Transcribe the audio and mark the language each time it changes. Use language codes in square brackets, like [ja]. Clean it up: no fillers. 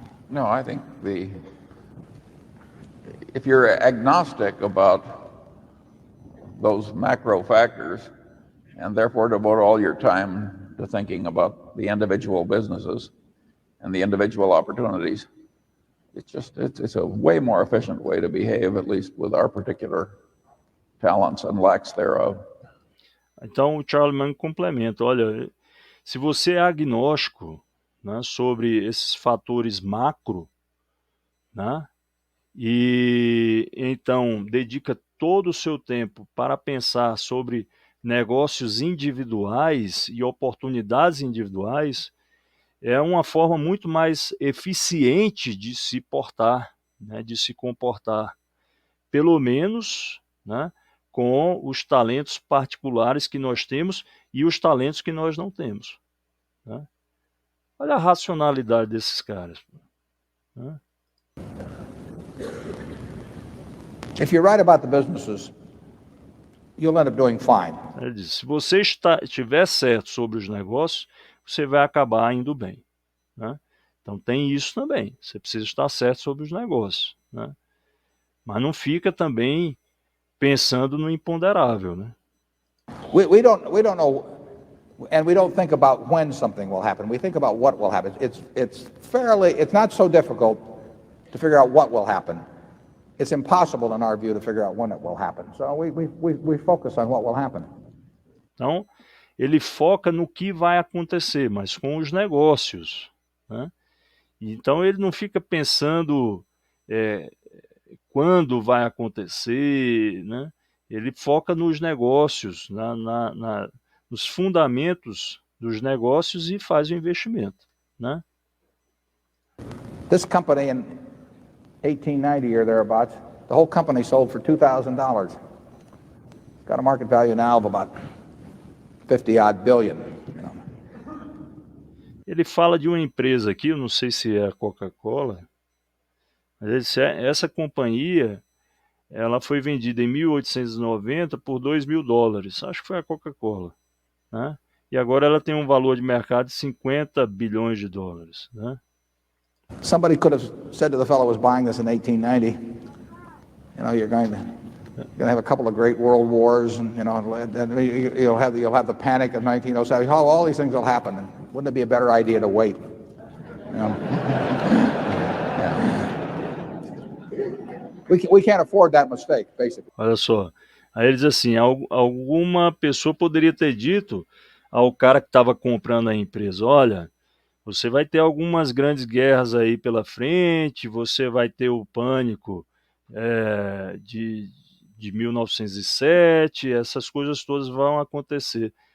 [en] No, I think if you're agnostic about those macro factors and therefore devote all your time to thinking about the individual businesses and the individual opportunities, it's a way more efficient way to behave, at least with our particular talents and lacks thereof. [pt] Então, o Charlie Munger complementa, olha, se você é agnóstico, né, sobre esses fatores macro, né, e então dedica todo o seu tempo para pensar sobre negócios individuais e oportunidades individuais, é uma forma muito mais eficiente de se portar, né, de se comportar, pelo menos, né, com os talentos particulares que nós temos e os talentos que nós não temos, né? Olha a racionalidade desses caras, né? [en] If you're right about the businesses, you'll end up doing fine. [pt] Ele diz, se você estiver certo sobre os negócios, você vai acabar indo bem, né? Então tem isso também, você precisa estar certo sobre os negócios, né? Mas não fica também pensando no imponderável, né? [en] We don't know, and we don't think about when something will happen. We think about what will happen. It's not so difficult to figure out what will happen. It's impossible, in our view, to figure out when it will happen. So we focus on what will happen. [pt] Então, ele foca no que vai acontecer, mas com os negócios, né? Então, ele não fica pensando quando vai acontecer, né? Ele foca nos negócios, nos fundamentos dos negócios e faz o investimento, né? [en] This company in 1890 or thereabouts, the whole company sold for $2,000. It's got a market value now of about 50-odd billion. You know. [pt] Ele fala de uma empresa aqui, eu não sei se é a Coca-Cola, mas ele disse, essa companhia, ela foi vendida em 1890 por $2.000, acho que foi a Coca-Cola, né? E agora ela tem um valor de mercado de 50 bilhões de dólares, né? [en] Somebody could have said to the fellow who was buying this in 1890, you know, you're going to have a couple of great world wars, and you know, and you'll have the panic of 1907. All these things will happen. And wouldn't it be a better idea to wait? You know? We can't afford that mistake, basically. [pt] Olha só, aí ele diz assim, alguma pessoa poderia ter dito ao cara que estava comprando a empresa, olha, você vai ter algumas grandes guerras aí pela frente, você vai ter o pânico de 1907, essas coisas todas vão acontecer.